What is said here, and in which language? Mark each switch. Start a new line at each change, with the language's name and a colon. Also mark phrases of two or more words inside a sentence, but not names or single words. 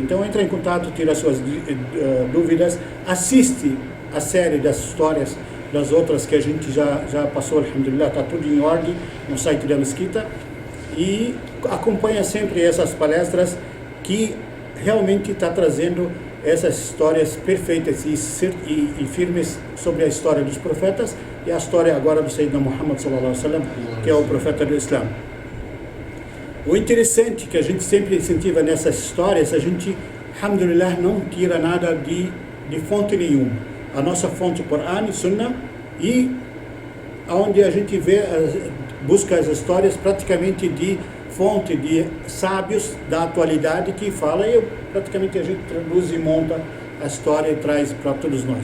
Portuguese: Então entra em contato, tira suas dúvidas, assiste a série das histórias das outras que a gente já passou, alhamdulillah, está tudo em ordem no site da Mesquita, e acompanha sempre essas palestras que realmente está trazendo essas histórias perfeitas e firmes sobre a história dos profetas e a história agora do
Arabic: سيدنا محمد صلى الله عليه وسلم,
Portuguese: que é o profeta do Islã. O interessante que a gente sempre incentiva nessas histórias, a gente, alhamdulillah, não tira nada de fonte nenhuma. A nossa fonte Corão e Sunnah, e onde a gente busca as histórias praticamente de fonte de sábios da atualidade que fala, e praticamente a gente traduz e monta a história e traz para todos nós.